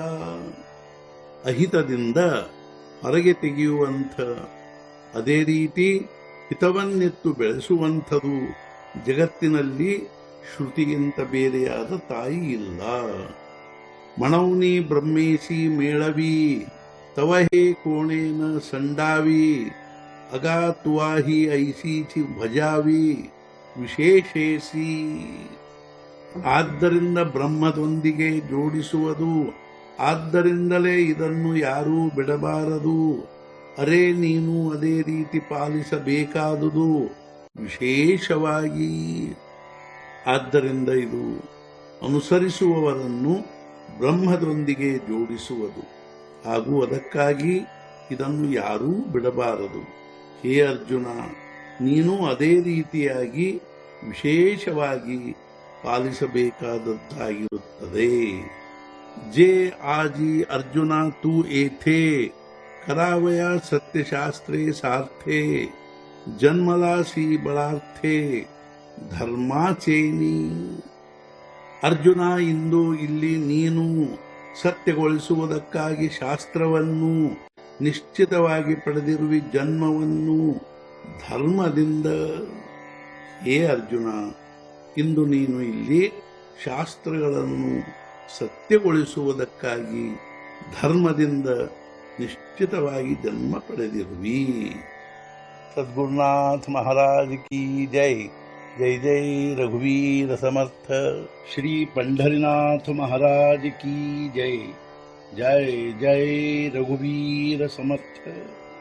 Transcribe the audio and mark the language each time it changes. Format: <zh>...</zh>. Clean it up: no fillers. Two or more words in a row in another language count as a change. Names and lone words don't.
<kn>ಅಹಿತದಿಂದ ಹೊರಗೆ ತೆಗೆಯುವಂಥ ಅದೇ ರೀತಿ ಹಿತವನ್ನೆತ್ತು ಬೆಳೆಸುವಂಥದು ಜಗತ್ತಿನಲ್ಲಿ ಶ್ರುತಿಗಿಂತ ಬೇರೆಯಾದ ತಾಯಿ ಇಲ್ಲ।</kn> <mr>मणौनि ब्रह्मेसि मेळवी तव हे कोणेन संडावी अगा तुवाही ऐसीची भजावी विशेषेसी.</mr> <kn>ಆದ್ದರಿಂದ ಬ್ರಹ್ಮದೊಂದಿಗೆ ಜೋಡಿಸುವುದು, ಆದ್ದರಿಂದಲೇ ಇದನ್ನು ಯಾರೂ ಬಿಡಬಾರದು. ಅರೆ ನೀನು ಅದೇ ರೀತಿ ಪಾಲಿಸಬೇಕಾದುದು ವಿಶೇಷವಾಗಿ. ಆದ್ದರಿಂದ ಇದು ಅನುಸರಿಸುವವರನ್ನು ಬ್ರಹ್ಮದೊಂದಿಗೆ ಜೋಡಿಸುವುದು ಹಾಗೂ ಅದಕ್ಕಾಗಿ ಇದನ್ನು ಯಾರೂ ಬಿಡಬಾರದು. ಹೇ ಅರ್ಜುನ, ನೀನು ಅದೇ ರೀತಿಯಾಗಿ ವಿಶೇಷವಾಗಿ ಪಾಲಿಸಬೇಕಾದದ್ದಾಗಿರುತ್ತದೆ.</kn> <mr>जे आजि अर्जुन तू एथे करावया सत्यशास्त्रे सार्थे जन्मलासी बळार्थे धर्माचेनि.</mr> <kn>ಅರ್ಜುನ, ಇಂದು ಇಲ್ಲಿ ನೀನು ಸತ್ಯಗೊಳಿಸುವುದಕ್ಕಾಗಿ ಶಾಸ್ತ್ರವನ್ನು ನಿಶ್ಚಿತವಾಗಿ ಪಡೆದಿರುವಿ, ಜನ್ಮವನ್ನು ಧರ್ಮದಿಂದ. ಹೇ ಅರ್ಜುನ, ಇಂದು ನೀನು ಇಲ್ಲಿ ಶಾಸ್ತ್ರಗಳನ್ನು ಸತ್ಯಗೊಳಿಸುವುದಕ್ಕಾಗಿ ಧರ್ಮದಿಂದ ನಿಶ್ಚಿತವಾಗಿ ಜನ್ಮ ಪಡೆದಿರುವಿ.</kn> <hi>सद्गुरुनाथ महाराज की जय.</hi> <mr>जय जय रघुवीर समर्थ.</mr> <hi>ಶ್ರೀ पंढरीनाथ महाराज की जय.</hi> <mr>जय जय रघुवीर समर्थ.</mr>